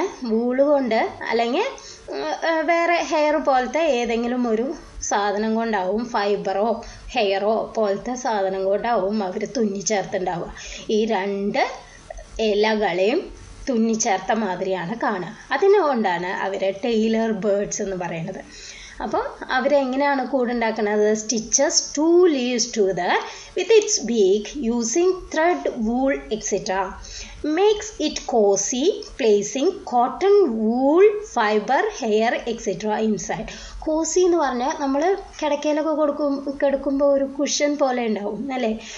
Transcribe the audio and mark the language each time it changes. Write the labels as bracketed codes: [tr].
[ml] Wool കൊണ്ട്, അല്ലെങ്കിൽ വേറെ ഹെയർ പോലത്തെ ഏതെങ്കിലും ഒരു സാധനം കൊണ്ടാവും, ഫൈബറോ ഹെയറോ പോലത്തെ സാധനം കൊണ്ടാവും അവർ തുന്നി ചേർത്തുണ്ടാവുക. ഈ 2 ഇലകളെയും തുന്നിച്ചേർത്ത മാതിരിയാണ് കാണുക. അതിനുകൊണ്ടാണ് അവരെ ടെയിലർ ബേർഡ്സ് എന്ന് പറയുന്നത്. അപ്പോൾ അവരെങ്ങനെയാണ് കൂടുണ്ടാക്കുന്നത്? [en] Stitches 2 leaves together with its beak using thread, wool, etc. Makes it cozy, placing cotton, wool, fiber, hair, etc. inside. [ml] Kosi എന്ന് പറഞ്ഞാൽ നമ്മൾ കിടക്കയിലൊക്കെ കിടക്കുമ്പോൾ ഒരു കുഷൻ പോലെ ഉണ്ടാവും അല്ലേ?